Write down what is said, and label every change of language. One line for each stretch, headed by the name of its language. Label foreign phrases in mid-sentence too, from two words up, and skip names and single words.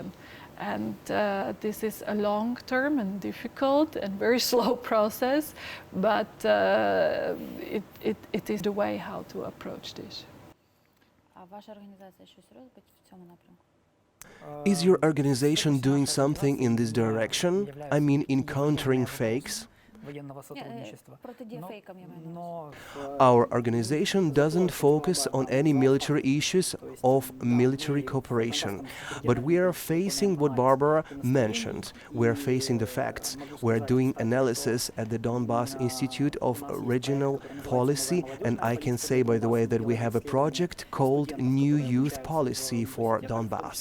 English: And this is a long-term and difficult and very slow process, but it is the way how to approach this. Is your organization doing something in this direction? I mean, in countering fakes?
Russian: военного сотрудничества.
Ukrainian: Протидія фейкам, я маю на увазі.
English: Our organization doesn't focus on any military issues of military cooperation, but we are facing what Barbara mentioned. We are facing the facts. We are doing analysis at the Donbass Institute of Regional Policy, and I can say, by the way, that we have a project called New Youth Policy for Donbass.